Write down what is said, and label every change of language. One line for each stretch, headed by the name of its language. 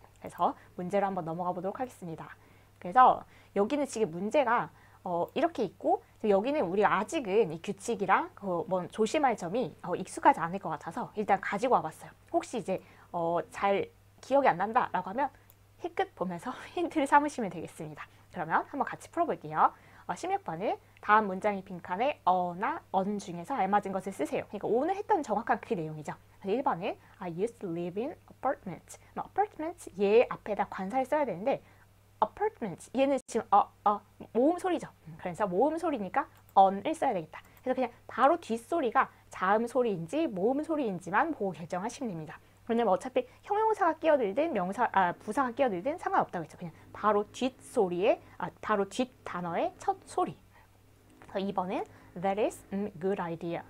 Korean: 그래서 문제로 한번 넘어가 보도록 하겠습니다. 그래서 여기는 지금 문제가 이렇게 있고 여기는 우리가 아직은 이 규칙이랑 뭐 조심할 점이 익숙하지 않을 것 같아서 일단 가지고 와봤어요. 혹시 이제 잘 기억이 안 난다라고 하면 힐끗 보면서 힌트를 삼으시면 되겠습니다. 그러면 한번 같이 풀어볼게요. 16번은 다음 문장의 빈칸에 어나 on 중에서 알맞은 것을 쓰세요. 그러니까 오늘 했던 정확한 그 내용이죠.
English: 1번은 I used to live in apartment.
Korean: apartment 얘 앞에다 관사를 써야 되는데 apartment 얘는 지금 모음 소리죠. 그래서 모음 소리니까 on을 써야 되겠다. 그래서 그냥 바로 뒷소리가 자음 소리인지 모음 소리인지만 보고 결정하시면 됩니다. 왜냐면 어차피 형용사가 끼어들든 부사가 끼어들든 상관없다고 했죠. 그냥 바로 바로 뒷 단어의 첫 소리. 2번은
English: that is good idea.